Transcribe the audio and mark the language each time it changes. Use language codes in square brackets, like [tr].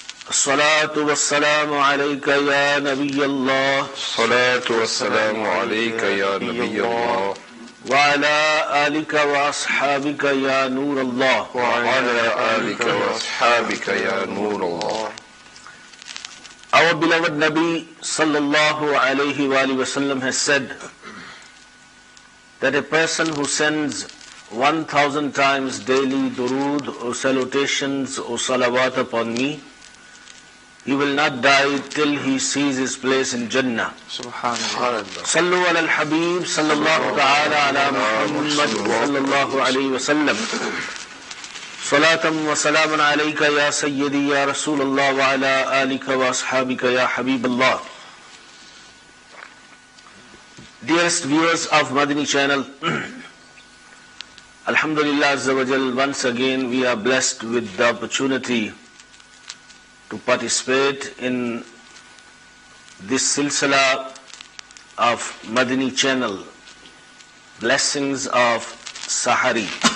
[ar] الصلاة والسلام عليك يا نبي الله الصلاة والسلام عليك يا نبي الله وعلى آلك وأصحابك يا نور الله وعلى آلك وأصحابك يا نور الله. [en] Our beloved Nabi sallallahu alayhi wa وسلم has said that a person who sends 1,000 times daily durood or salutations or salawat upon me, he will not die till he sees his place in Jannah. [ar] Subhanallah. صلوا على الحبيب صلى الله تعالى على محمد صلى الله عليه وسلم صلاة وسلام عليك يا سيدي يا رسول الله وعلى آلك وأصحابك يا حبيب الله. [en] Dearest viewers of Madani channel, Alhamdulillah Azza wa Jal, once again we are blessed with the opportunity to participate in this silsila of Madani channel, blessings of Sahari.